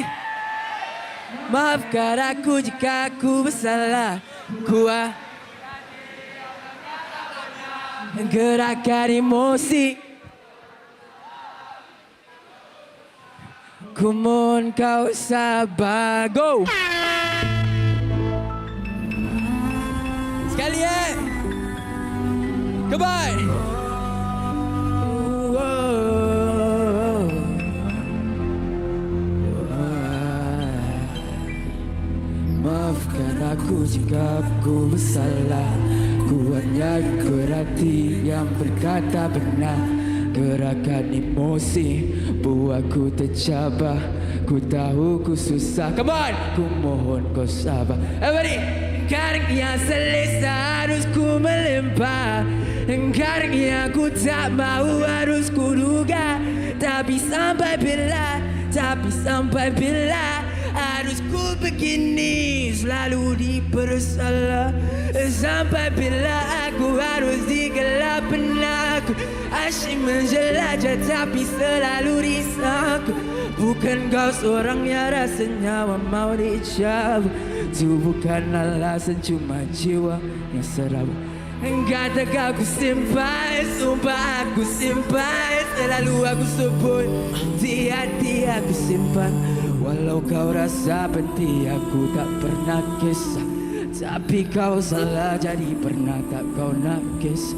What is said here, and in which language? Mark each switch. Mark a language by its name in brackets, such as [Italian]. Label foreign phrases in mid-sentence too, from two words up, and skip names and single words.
[Malay] Maafkan aku jika aku bersalah. Gerakan emosi, ku mohon kau sabar. Go! Sekali Goodbye! Maafkan aku jika aku bersalah. Ku hanya kerati yang berkata benar. Gerakan emosi buatku tercabar. Ku tahu ku susah. [English] Come on! [Malay] Ku mohon kau sabar. Everybody! Kadang yang selesa harus ku melempar. Kadang yang ku tak mau harus ku duga. Tapi sampai bila harus ku begini selalu dipersalah. Sampai bila aku harus digelap benakku. Asyik menjelajah tapi selalu risauku. Bukan kau seorang yang rasanya mau dicabut. Itu bukan alasan, cuma jiwa yang serabut. Kata aku simpan, sumpah aku simpan. Selalu aku sebut, di hati aku simpan. Walau kau rasa benci aku tak pernah kisah. Tapi kau salah jadi pernah tak kau nak kisah.